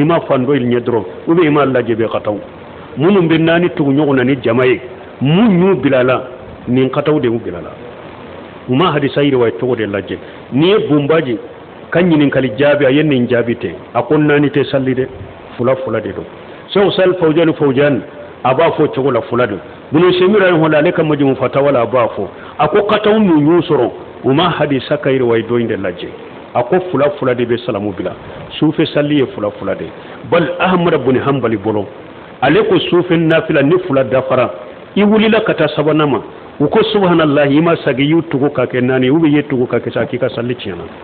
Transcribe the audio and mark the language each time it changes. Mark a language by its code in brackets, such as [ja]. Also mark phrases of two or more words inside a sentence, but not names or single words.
[bm] ma fan dɔ ɲɛ dɔrɔn [fr] ou bien [bm] i m'a lajɛ bɛɛ ka taa minnu bɛ naani tugu ɲɔgɔn na ni jama ye mun y'u bilala nin ka taa de y'u bilala u ma hadisa riwaye cogo de lajɛ n'i ye bunbaji ka ɲininkali jaabi a ye nin jaabi tɛ a ko naani tɛ salli dɛ fula fula de don Sheikh Sal Fawzan a b'a fɔ cogo la fula don Ibn Usaymin rahimahullah ale ka majmu fatawa la a b'a fɔ a ko ka taa min y'u sɔrɔ u ma hadisa ka riwaye dɔ in de lajɛ a ko fula fula de bɛ salamu bila sufe salli ye fula fula de bal Ahmad ibn Hanbali bolo ale ko sufe nafila ni fula dafara i wulila ka taa sabanan ma u ko subhanallah i ma sagi y'u tugu ka kɛ naani u bɛ ye tugu ka kɛ sa k'i ka salli tiɲɛna